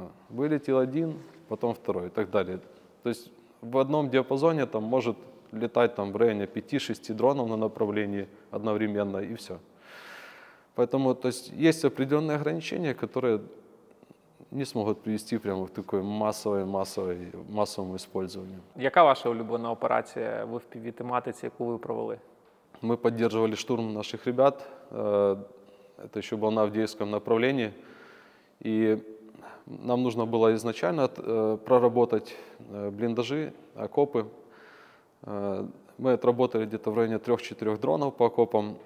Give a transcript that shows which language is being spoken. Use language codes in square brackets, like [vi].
[ru] Вылетел один, потом второй и так далее. То есть в одном диапазоне там может летать там в районе 5-6 дронов на направлении одновременно, и все. Поэтому то есть определенные ограничения, которые не смогут привести прямо к такой массовому использованию. [uk] Яка ваша улюблена операція в FPV-тематиці, яку ви провели? [ru] Мы поддерживали штурм наших ребят. Это еще было на Авдеевском направлении. И нам нужно было изначально проработать блиндажи, окопы. Мы отработали где-то в районе 3-4 дронов по окопам.